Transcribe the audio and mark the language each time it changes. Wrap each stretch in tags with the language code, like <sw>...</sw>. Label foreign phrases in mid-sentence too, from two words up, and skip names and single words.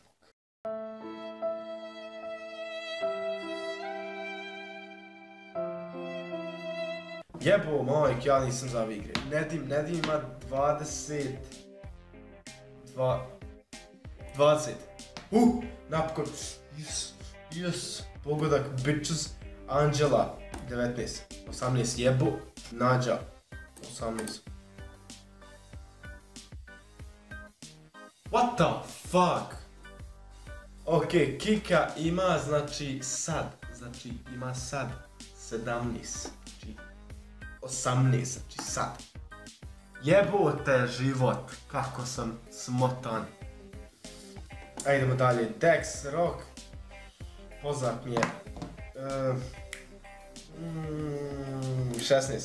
<sr>Jebo majk, ja nisam za ove igre. Nedim ima 20. Napokon. Yes. Pogodak, bitches. Anđela, 19. 18 jebo. Nađa, 18.</sr> <en>What the fuck?</en> <sr>Ok, Kika ima znači sad. Znači ima sad 17. 18, znači sad. Jebote život, kako sam smotan. Idemo dalje, Dex Rock. Poznat mi je. 16.</sr>